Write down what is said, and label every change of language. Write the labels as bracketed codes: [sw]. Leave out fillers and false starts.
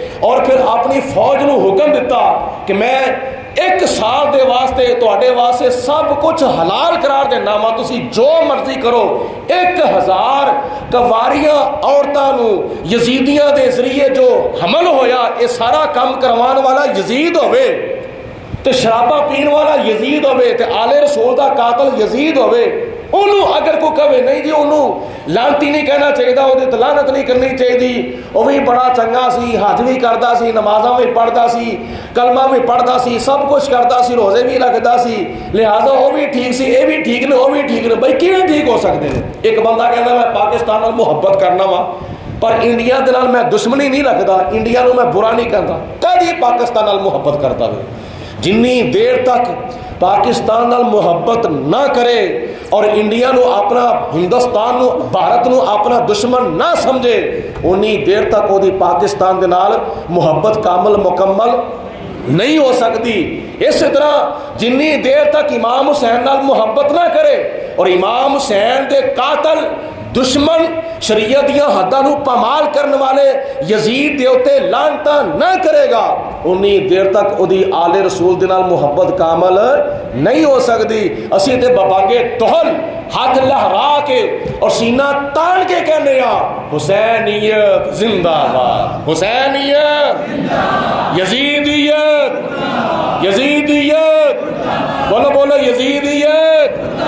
[pa] اور پھر اپنی فوج نو حکم دیتا کہ میں 1 سال دے واسطے تواڈے واسطے سب کچھ حلال قرار دینا وا, تسی جو مرضی کرو. 1000 کواریاں عورتاں نو یزیدیاں دے ذریعے جو حمل ہویا, یہ سارا کام کروان والا یزید ہوئے, تے شرابہ پین والا یزید ہوئے, تے آل رسول دا قاتل یزید ہوئے. انہوں اگر کوئی کہے نہیں جی انہوں لانتی نہیں کہنا چاہیے, وہ لعنت نہیں کرنی چاہیے, وہ بھی بڑا چنگا سی, حج بھی کرتا سی, نمازاں بھی پڑھتا سی, کلمہ بھی پڑھتا سی, سب کچھ کرتا سی, روزے بھی رکھتا سی, لہٰذا وہ بھی ٹھیک سی, یہ بھی ٹھیک نے, وہ بھی ٹھیک نے. [ur] بھائی کیوں ٹھیک ہو سکتے ہیں؟ [pa] ایک بندہ کہتا میں پاکستان نال محبت کرنا وا پر انڈیا دے نال میں دشمنی نہیں رکھتا, انڈیا نو میں برا نہیں کرتا. کدی پاکستان نال محبت کرتا ہے؟ جنی دیر تک پاکستان نال محبت نہ کرے اور انڈیا نو اپنا, ہندوستان نو, بھارت نو اپنا دشمن نہ سمجھے, انی دیر تک وہ پاکستان دے نال محبت کامل مکمل نہیں ہو سکتی. اسی طرح جنی دیر تک امام حسین نال محبت نہ کرے اور امام حسین دے قاتل دشمن شریعت دیاں حداں نو پامال کرنے والے یزید دے اوتے لعنتاں نہ کرے گا, انی دیر تک اودی آل رسول دے نال محبت کامل نہیں ہو سکتی. اسی تے بابانگے توہل ہاتھ لہرا کے اور سینہ تان کے کہنے حسینیت زندہ باد, حسینیت یزیدیت, یزیدیت, بولو بولو یزیدیت.